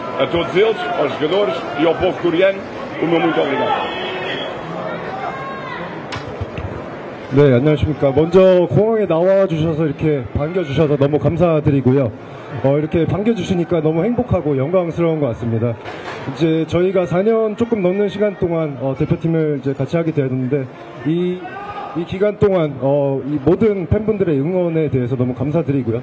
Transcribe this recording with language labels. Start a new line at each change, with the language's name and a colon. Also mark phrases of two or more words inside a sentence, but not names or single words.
Portuguese: A todos eles, aos jogadores e ao povo coreano, o meu muito obrigado.
Korean: 네, 안녕하십니까. 먼저 공항에 나와주셔서 이렇게 반겨주셔서 너무 감사드리고요. 이렇게 반겨주시니까 너무 행복하고 영광스러운 것 같습니다. 이제 저희가 4년 조금 넘는 시간 동안 대표팀을 이제 같이 하게 되었는데 이 기간 동안 이 모든 팬분들의 응원에 대해서 너무 감사드리고요.